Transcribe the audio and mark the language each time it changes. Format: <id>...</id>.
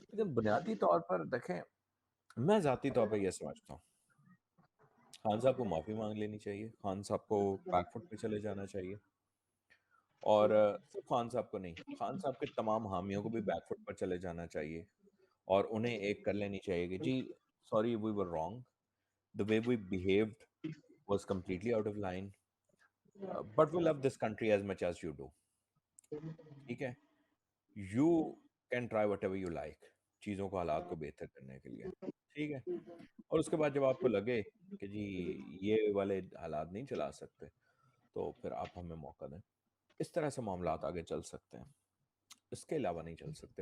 <ur>لیکن بنیادی طور پر دیکھیں، میں ذاتی طور پہ یہ سمجھتا ہوں خان صاحب کو معافی مانگ لینی چاہیے، خان صاحب کو بیک فٹ پہ چلے جانا چاہیے. اور صرف خان صاحب کو نہیں، خان صاحب کے تمام حامیوں کو بھی بیک فٹ پر چلے جانا چاہیے، اور انہیں ایک کر لینی چاہیے کہ جی</ur> <en>Sorry we were wrong. The way we behaved was completely out of line. But we love this country as much as you do.</en> <ur>ٹھیک ہے.</ur> <en>You can try whatever you like</en> <ur>چیزوں کو، حالات کو بہتر کرنے کے لیے. ٹھیک ہے. اور اس کے بعد جب آپ کو لگے کہ جی یہ والے حالات نہیں چلا سکتے تو پھر آپ ہمیں موقع دیں. اس طرح سے معاملات آگے چل سکتے ہیں، اس کے علاوہ نہیں چل سکتے.</ur>